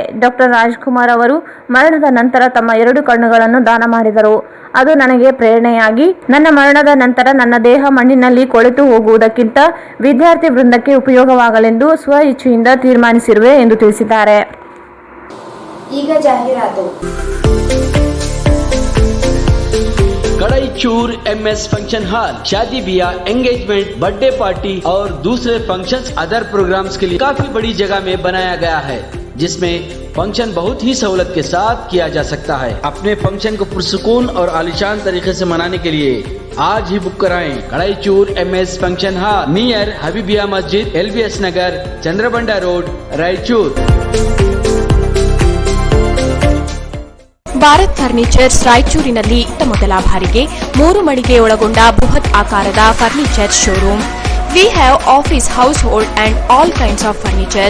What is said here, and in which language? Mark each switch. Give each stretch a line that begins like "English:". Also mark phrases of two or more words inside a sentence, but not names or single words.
Kannada: ಡಾಕ್ಟರ್ ರಾಜ್ಕುಮಾರ್ ಅವರು ಮರಣದ ನಂತರ ತಮ್ಮ 2 ಕಣ್ಣುಗಳನ್ನು ದಾನ ಮಾಡಿದರು. ಅದು ನನಗೆ ಪ್ರೇರಣೆಯಾಗಿ ನನ್ನ ಮರಣದ ನಂತರ ನನ್ನ ದೇಹ ಮಣ್ಣಿನಲ್ಲಿ ಕೊಳೆತು ಹೋಗುವುದಕ್ಕಿಂತ ವಿದ್ಯಾರ್ಥಿ ವೃಂದಕ್ಕೆ ಉಪಯೋಗವಾಗಲೆಂದು ಸ್ವ ಇಚ್ಛೆಯಿಂದ ತೀರ್ಮಾನಿಸಿರುವೆ ಎಂದು ತಿಳಿಸಿದ್ದಾರೆ. ಈಗ ಜಾಹೀರಾತು.
Hindi: कड़ाईचूर MS फंक्शन हॉल शादी ब्याह
English: engagement birthday party
Hindi: और दूसरे फंक्शंस
English: other programs
Hindi: के लिए काफी बड़ी जगह में बनाया गया है, जिसमें फंक्शन बहुत ही सहूलत के साथ किया जा सकता है। अपने फंक्शन को पुरसुकून और आलिशान तरीके से मनाने के लिए आज ही बुक कराएं। कड़ाईचूर MS फंक्शन हॉल नियर हबीबिया मस्जिद, LBS नगर, चंद्रबंडा रोड, रायचूर।
Kannada: ಭಾರತ್ ಫರ್ನಿಚರ್ಸ್ ರಾಯಚೂರಿನಲ್ಲಿ ಮೊದಲ ಬಾರಿಗೆ 3 ಮಳಿಗೆ ಒಳಗೊಂಡ ಬೃಹತ್ ಆಕಾರದ
English: furniture showroom. We have office, household and all kinds of furnitures.